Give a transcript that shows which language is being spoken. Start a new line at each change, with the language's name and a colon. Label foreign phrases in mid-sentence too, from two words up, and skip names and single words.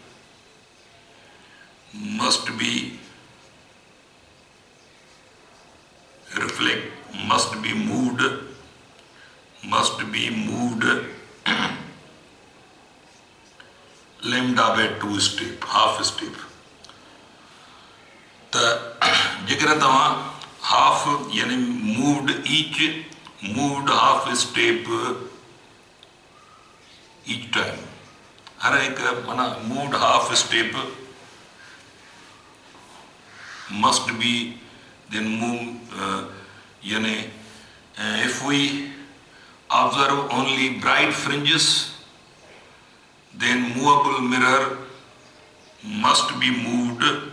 English: moved λ/2 step half step
Sindhi: त जेकॾहिं तव्हां
English: half yani moved half step each time
Sindhi: हर हिकु माना
English: moved half step must be then move यानी if we observe only bright fringes then movable mirror must be moved